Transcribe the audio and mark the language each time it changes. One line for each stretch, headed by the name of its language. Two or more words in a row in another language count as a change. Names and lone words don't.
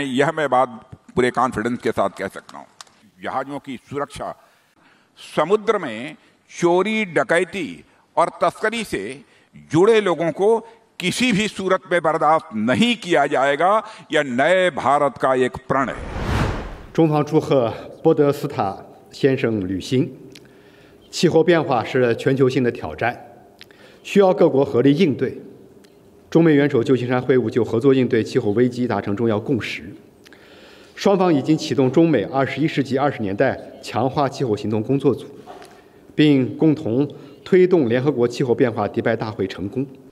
Hindi: यह मैं बात पूरे कॉन्फिडेंस के साथ कह सकता हूँ। जहाज़ों की सुरक्षा, समुद्र में चोरी, डकैती और तस्करी से जुड़े लोगों को किसी भी सूरत में बर्दाश्त नहीं किया जाएगा। यह नए भारत का एक प्रण है।
Chinese: 中方祝贺波德斯塔先生履新。气候变化是全球性的挑战，需要各国合力应对。中美元首旧金山会晤就合作应对气候危机达成重要共识。双方已经启动中美21世纪20年代强化气候行动工作组，并共同推动联合国气候变化迪拜大会成功。